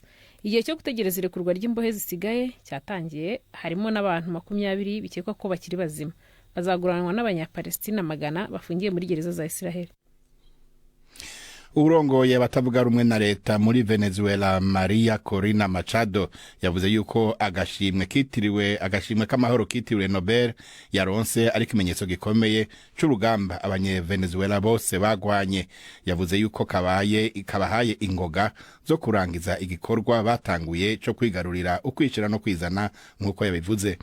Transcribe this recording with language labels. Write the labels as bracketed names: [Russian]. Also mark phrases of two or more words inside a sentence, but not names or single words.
[Kinyarwanda] Igihe cyo gutegereza irekurwa ry'imbohe zisigaye cyatangiye, harimo n'abantu 20 bikekwa ko bakiri bazima bazaguranwa n'abanyapalestina magana bafungiye muri gereza za Isiraheli. [Rundi] Urongoye batavuga rumwe na leta muri Venezuela Maria Corina Machado yavuze yuko agashimwe k'amahoro kitiriwe Nobel yaronse ari ikimenyetso gikomeye c'urugamba abanyevenezuela bose bagwanye. Yavuze yuko kabahaye ingoga zo kurangiza igikorwa batanguye cyo kwigarurira ukwicira no kwizana nk'uko yabivuze.